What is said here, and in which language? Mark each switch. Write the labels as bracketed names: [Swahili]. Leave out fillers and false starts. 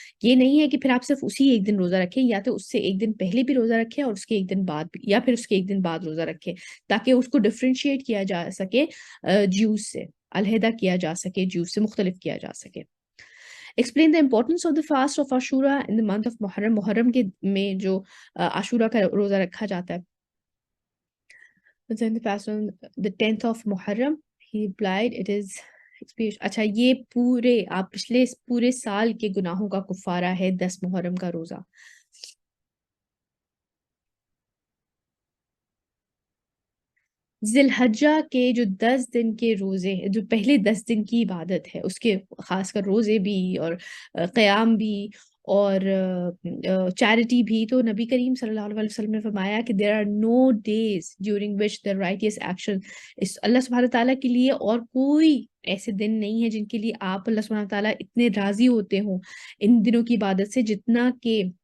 [Urdu] یہ نہیں ہے کہ پھر آپ صرف اسی ایک دن روزہ رکھیں, یا تو اس سے ایک دن پہلے بھی روزہ رکھیں اور اس کے ایک دن بعد بھی, یا پھر اس کے ایک دن بعد روزہ رکھیں, تاکہ اس کو ڈفرینشیٹ کیا جا سکے, جیوز سے علیحدہ کیا جا سکے, جیوز سے مختلف کیا جا سکے. [English] Explain the importance of the fast of Ashura in the month of Muharram. [Urdu] محرم کے میں جو عاشورہ کا روزہ رکھا جاتا ہے. [English] The fast on the 10th of Muharram, he replied, it is expiation. [Urdu] اچھا, یہ پورے آپ پچھلے پورے سال کے گناہوں کا کفارہ ہے 10 محرم کا روزہ. ذی الحجہ کے جو 10 دن کے روزے ہیں, جو پہلے 10 دن کی عبادت ہے, اس کے خاص کر روزے بھی اور قیام بھی اور چیریٹی بھی, تو نبی کریم صلی اللہ علیہ وسلم نے فرمایا کہ [English] there are no days during which the righteous action, [Urdu] اس اللہ سبحانہ تعالیٰ کے لیے اور کوئی ایسے دن نہیں ہے جن کے لیے آپ اللہ سبحانہ تعالیٰ اتنے راضی ہوتے ہوں ان دنوں کی عبادت سے, جتنا کہ